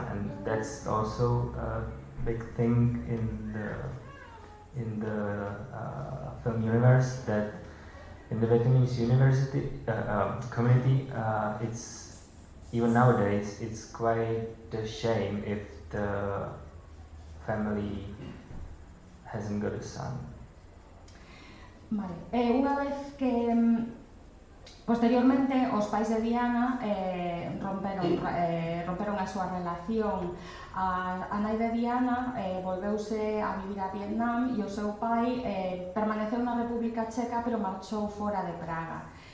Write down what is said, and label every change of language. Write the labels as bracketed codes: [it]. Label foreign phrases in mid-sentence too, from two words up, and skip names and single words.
[en] And that's also a big thing in the film universe, that in the Vietnamese community, it's even nowadays it's quite a shame if the family hasn't got a son. [gl] Vale. Unha vez que posteriormente os pais de Diana romperon a súa relación, a nai de Diana volveuse a vivir a Vietnam e o seu pai permaneceu na República Checa, pero marchou fora de Praga.